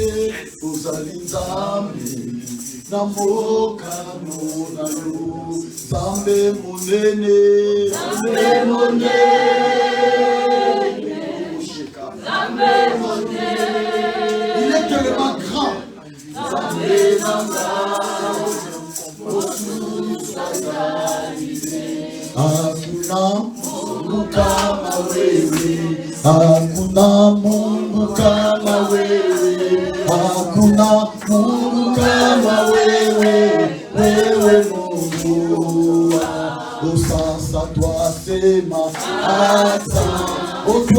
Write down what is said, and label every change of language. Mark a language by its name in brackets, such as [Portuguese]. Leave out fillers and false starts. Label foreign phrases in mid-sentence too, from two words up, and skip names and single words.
[Lingala] Ozali Nzambe. Na mboka na yo. Nzambe monene. Nzambe monene. Nzambe monene. [French] Il est tellement grand. [Lingala] Nzambe nanga. Mosu swazalité. [Swahili] Hakuna Mungu kama wewe. Hakuna Mungu kama wewe. Hakuna Mungu kama wewe. Wewe Mungu. Sasa twasema asante.